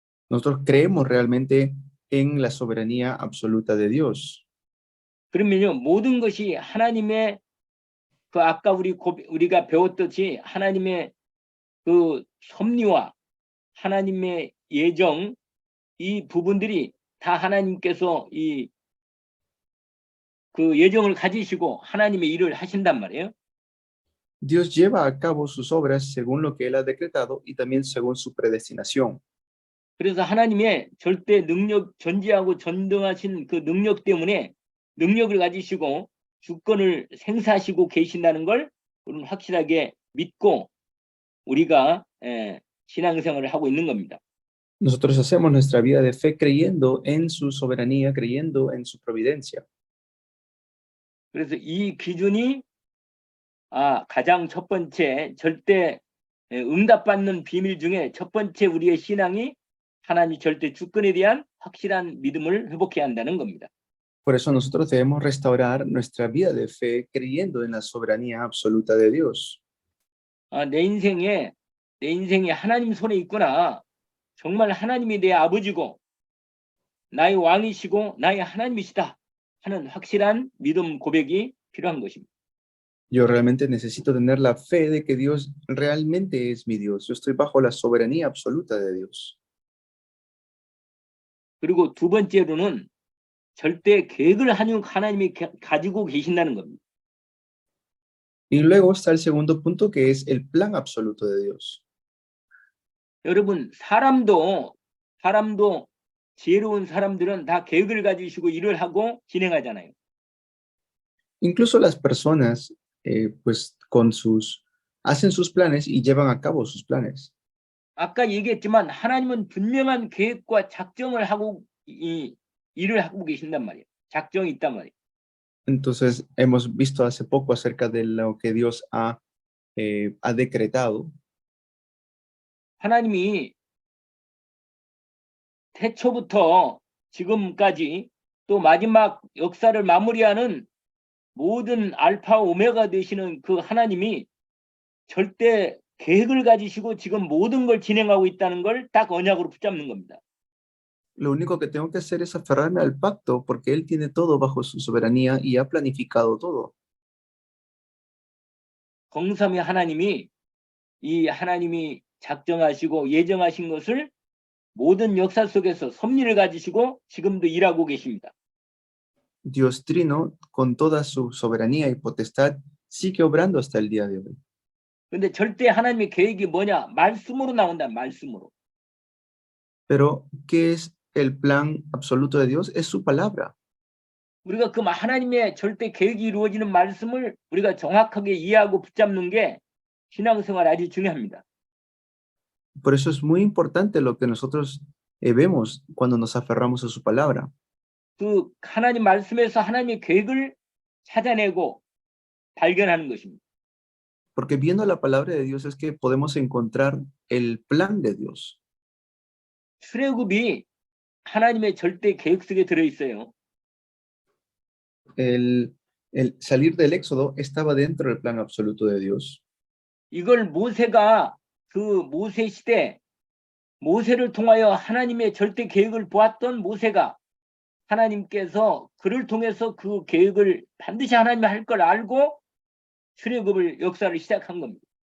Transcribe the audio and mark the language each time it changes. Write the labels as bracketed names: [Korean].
[Spanish] Nosotros creemos realmente en la soberanía absoluta de Dios. [Korean] 그러면요, 모든 것이 하나님의 아까 우리가 배웠듯이 하나님의 그 섭리와 하나님의 예정 이 부분들이 다 하나님께서 그 예정을 가지시고 하나님의 일을 하신단 말이에요. [Spanish] Dios lleva a cabo sus obras según lo que Él ha decretado y también según su predestinación. [Korean] 그래서 하나님의 절대 능력, 전지하고 전등하신 그 능력 때문에 능력을 가지시고 주권을 행사하시고 계신다는 걸 우리는 확실하게 믿고 우리가 신앙생활을 하고 있는 겁니다. [Spanish] Nosotros hacemos nuestra vida de fe creyendo en su soberanía, creyendo en su providencia. [Korean] 그래서 이 기준이 가장 첫 번째 절대 응답받는 비밀 중에 첫 번째 우리의 신앙이 하나님 절대 주권에 대한 확실한 믿음을 회복해야 한다는 겁니다. [Spanish] Por eso nosotros debemos restaurar nuestra vida de fe creyendo en la soberanía absoluta de Dios. [Korean] 내 인생이 하나님 손에 있구나. 정말 하나님이 내 아버지고 나의 왕이시고 나의 하나님이시다 하는 확실한 믿음 고백이 필요한 것입니다. [Spanish] Yo realmente necesito tener la fe de que Dios realmente es mi Dios. Yo estoy bajo la soberanía absoluta de Dios. [Korean] 그리고 두 번째로는 절대 계획을 하나님이 가지고 계신다는 겁니다. [Spanish] Y luego está el segundo punto, que es el plan absoluto de Dios. [Korean] 여러분, 사람도 지혜로운 사람들은 다 계획을 가지시고 일을 하고 진행하잖아요. [Spanish] Incluso las personas, pues hacen sus planes y llevan a cabo sus planes. [Korean] 아까 얘기했지만 하나님은 분명한 계획과 작정을 하고 일을 하고 계신단 말이에요. 작정이 있단 말이에요. [Spanish] Entonces, hemos visto hace poco acerca de lo que Dios ha decretado. [Korean] 하나님이 태초부터 지금까지 또 마지막 역사를 마무리하는 모든 알파 오메가 되시는 그 하나님이 절대 계획을 가지시고 지금 모든 걸 진행하고 있다는 걸 딱 언약으로 붙잡는 겁니다. [Spanish] Lo único que tengo que hacer es aferrarme al pacto porque Él tiene todo bajo su soberanía y ha planificado todo. [Korean] 성삼위 하나님이 이 하나님이 작정하시고 예정하신 것을 모든 역사 속에서 섭리를 가지시고 지금도 일하고 계십니다. [Spanish] Dios Trino, con toda su soberanía y potestad, sigue obrando hasta el día de hoy. [Korean] 근데 절대 하나님의 계획이 뭐냐? 말씀으로 나온다. 말씀으로. [Spanish] Pero, ¿qué es el plan absoluto de Dios? Es su palabra. [Korean] 우리가 그 하나님의 절대 계획이 이루어지는 말씀을 우리가 정확하게 이해하고 붙잡는 게 신앙생활 아주 중요합니다. [Spanish] Por eso es muy importante lo que nosotros vemos cuando nos aferramos a su palabra. [Korean] 그 하나님 말씀에서 하나님의 계획을 찾아내고 발견하는 것입니다. [Spanish] Porque viendo la palabra de Dios es que podemos encontrar el plan de Dios. [Korean] 출애굽이 하나님의 절대 계획 속에 들어 있어요. [Spanish] El salir del Éxodo estaba dentro del plan absoluto de Dios. [Korean] 이걸 모세가 그 모세 시대 모세를 통하여 하나님의 절대 계획을 보았던 모세가 하나님께서 그를 통해서 그 계획을 반드시 하나님이 할 걸 알고 출애굽을 역사를 시작한 겁니다.